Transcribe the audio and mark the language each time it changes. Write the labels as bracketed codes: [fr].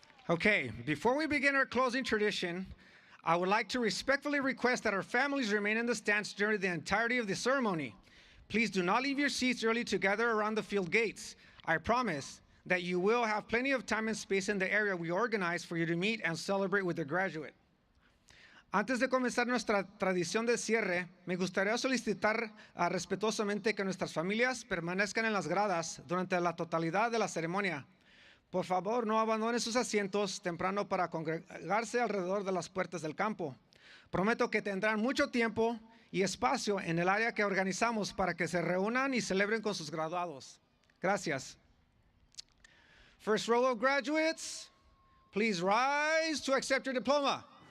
[en] Okay, before we begin our closing tradition, I would like to respectfully request that our families remain in the stands during the entirety of the ceremony. Please do not leave your seats early to gather around the field gates. I promise that you will have plenty of time and space in the area we organize for you to meet and celebrate with the graduate. [es] Antes de comenzar nuestra tradición de cierre, me gustaría solicitar respetuosamente que nuestras familias permanezcan en las gradas durante la totalidad de la ceremonia. Por favor, no abandonen sus asientos temprano para congregarse alrededor de las puertas del campo. Prometo que tendrán mucho tiempo y espacio en el área que organizamos para que se reúnan y celebren con sus graduados. Gracias. [en] First row of graduates, please rise to accept your diploma.